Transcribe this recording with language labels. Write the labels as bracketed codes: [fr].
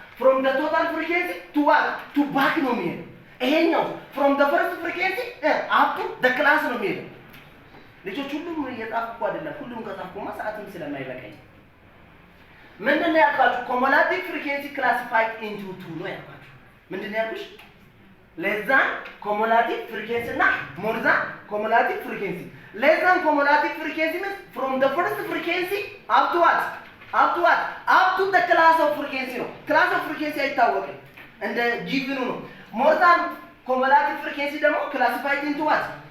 [en] from the total frequency to what? to back [am] ነው የሚሄደው። ይሄኛው [en] from the first frequency up to the class [am] ነው የሚሄደው። ልጆች ሁሉም እየጻፍኩ አይደለም። ሁሉም ከጻፍኩማ ሰዓትም ስለማይበቃኝ ምንድን ነው ያልኳችሁ? [en] ኮሙላቲቭ ፍሪኩዌንሲ ክላሲፋይድ ኢንቱ ቱ [am] ነው ያልኳችሁ። ምንድን ነው ያልኩሽ? [en] less than ኮሙላቲቭ ፍሪኩዌንሲ እና more than ኮሙላቲቭ ፍሪኩዌንሲ። less than ኮሙላቲቭ ፍሪኩዌንሲ means from the first frequency up to what? up to what? up to the class of frequency ነው። class of frequency [am] አይታወቅም እንደ [en] ጊቭኑ ነው። more than ኮሙላቲቭ ፍሪኩዌንሲ ደግሞ ክላሲፋይድ ኢንቱ what?